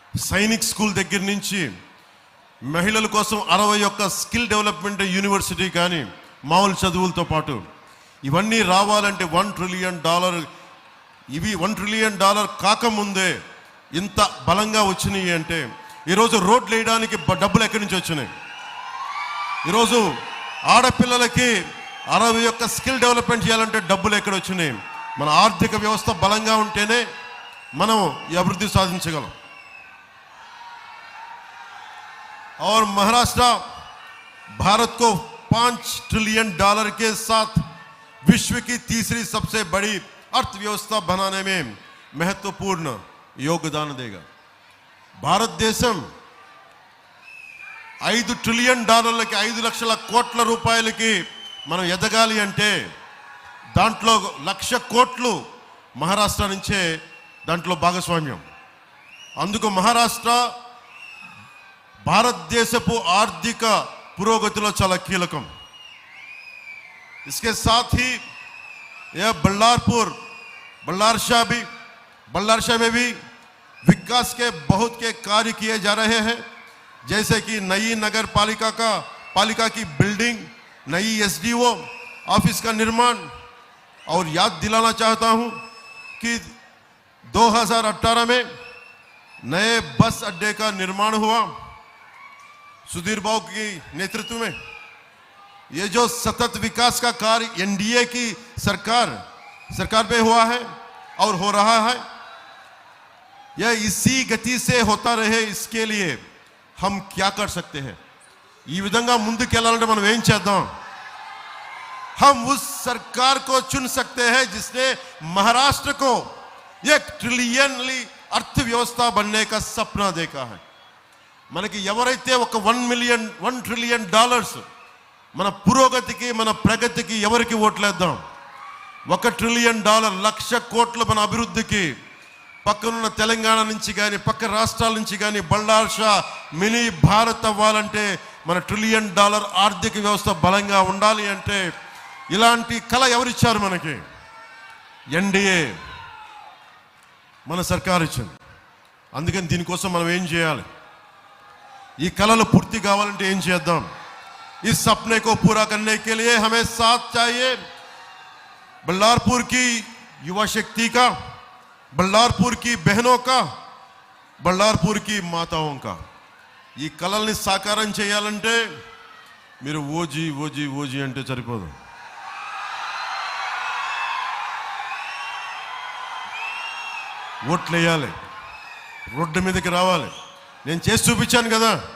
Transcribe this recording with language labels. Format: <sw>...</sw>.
<te>Sainik school దగ్గర నుంచి మహిళల కోసం 61 స్కిల్ డెవలప్మెంట్ యూనివర్సిటీ కానీ మామూలు చదువులతో పాటు ఇవన్నీ రావాలంటే $1 ట్రిలియన్ ఇవి $1 ట్రిలియన్ కాకముందే ఇంత బలంగా వచ్చినాయి అంటే ఈరోజు రోడ్లు వేయడానికి డబ్బులు ఎక్కడి నుంచి వచ్చినాయి? ఈరోజు ఆడపిల్లలకి 61 స్కిల్ డెవలప్మెంట్ చేయాలంటే డబ్బులు ఎక్కడ వచ్చినాయి? మన ఆర్థిక వ్యవస్థ బలంగా ఉంటేనే మనం ఈ అభివృద్ధి సాధించగలం।</te> <hi>और महाराष्ट्र भारत को $5 ट्रिलियन के साथ विश्व की तीसरी सबसे बड़ी अर्थव्यवस्था बनाने में महत्वपूर्ण योगदान देगा। भारत देशम</hi> <te>$5 ట్రిలియన్ 5 లక్షల కోట్ల రూపాయలకి మనం ఎదగాలి అంటే దాంట్లో 1,00,000 కోట్లు మహారాష్ట్ర నుంచే దాంట్లో భాగస్వామ్యం. అందుకు మహారాష్ట్ర భారతదేశపు ఆర్థిక పురోగతిలో చాలా కీలకం.</te> <hi>इसके साथ ही यह बल्लारशाह में भी विकास के बहुत के कार्य किए जा रहे हैं, जैसे कि नई नगर पालिका की बिल्डिंग, नई SDO ऑफिस का निर्माण. और याद दिलाना चाहता हूं कि 2018 में नए बस अड्डे का निर्माण हुआ सुधीर बाबू की नेतृत्व में. ये जो सतत विकास का कार्य NDA की सरकार पे हुआ है और हो रहा है, यह इसी गति से होता रहे. इसके लिए हम क्या कर सकते हैं?</hi> <te>ఈ విధంగా ముందుకెళ్ళాలంటే మనం ఏం చేద్దాం?</te> <hi>हम उस सरकार को चुन सकते हैं जिसने महाराष्ट्र को 1 ट्रिलियन अर्थव्यवस्था बनने का सपना देखा है.</hi> <te>మనకి ఎవరైతే ఒక $1 ట్రిలియన్ మన పురోగతికి మన ప్రగతికి ఎవరికి ఓట్లేద్దాం? $1 ట్రిలియన్ 1,00,000 కోట్ల మన అభివృద్ధికి పక్కనున్న తెలంగాణ నుంచి కానీ పక్క రాష్ట్రాల నుంచి కానీ బళ్ళార్షా మినీ భారత్ అవ్వాలంటే మన $1 ట్రిలియన్ ఆర్థిక వ్యవస్థ బలంగా ఉండాలి అంటే ఇలాంటి కళ ఎవరిచ్చారు మనకి? NDA మన సర్కార్ ఇచ్చింది. అందుకని దీనికోసం మనం ఏం చేయాలి? ఈ కళలు పూర్తి కావాలంటే ఏం చేద్దాం?</te> <hi>इस सपने को पूरा करने के लिए हमें साथ चाहिए बल्लारपुर की युवा शक्ति का, बल्लारपुर की बहनों का, बल्लारपुर की माताओं का.</hi> <te>ఈ కళల్ని సాకారం చేయాలంటే మీరు ఓజీ అంటే సరిపోదు. ఓట్లు వేయాలి, రోడ్డు మీదకి రావాలి. నేను చేసి చూపించాను కదా.</te>